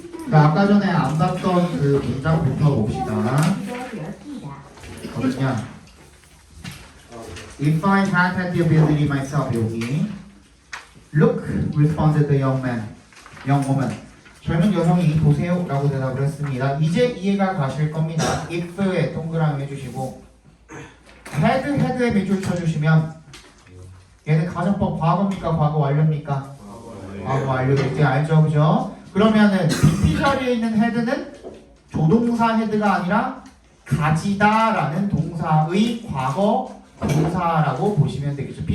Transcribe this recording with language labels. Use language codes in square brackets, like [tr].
[ko] 자, 아까 전에 안 봤던 그 문장부터 봅시다. 어디냐? [en] If I had the ability myself, [ko] 여기. [en] Look, responded the young woman. [ko] 젊은 여성이 보세요 라고 대답을 했습니다. 이제 이해가 가실 겁니다. if에 동그라미 해주시고 had에 밑줄 쳐주시면 얘는 가정법 과거입니까? 과거 완료입니까? 과거 완료될 때 알죠? 그죠? 그러면은 PP 자리에 있는 had는 조동사 had가 아니라 가지다라는 동사의 과거 동사라고 보시면 되겠죠.